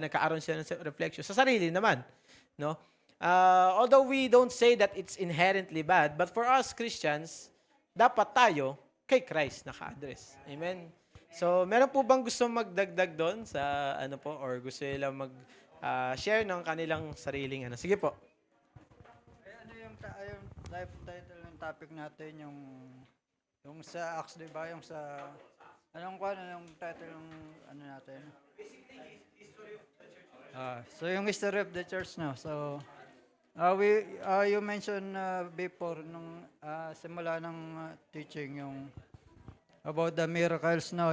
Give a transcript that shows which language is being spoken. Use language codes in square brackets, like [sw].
[tl] Nagkaaroon siya ng reflection sa sarili naman, no? [en] Although we don't say that it's inherently bad, but for us Christians, [tl] dapat tayo kay Christ naka-address. Amen. So, meron po bang gusto magdagdag doon sa ano po or gusto nila share ng kanilang sariling ano? Sige po. Ano yung title ng topic natin, yung sa Acts, di ba? Yung sa, yung title ng ano natin? So yung history of the church, no? So, you mentioned before, nung simula ng teaching, yung about the miracles, no?